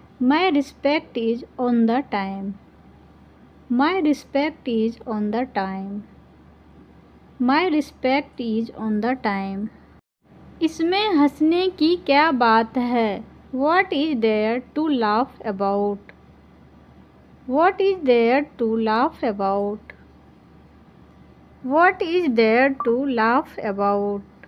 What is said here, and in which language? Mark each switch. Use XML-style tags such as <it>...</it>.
<en>My respect is on the time. My respect is on the time. My respect is on the time.</en> <hi>इसमें हंसने की क्या बात है?</hi> <en>What is there to laugh about? What is there to laugh about? What is there to laugh about?</en>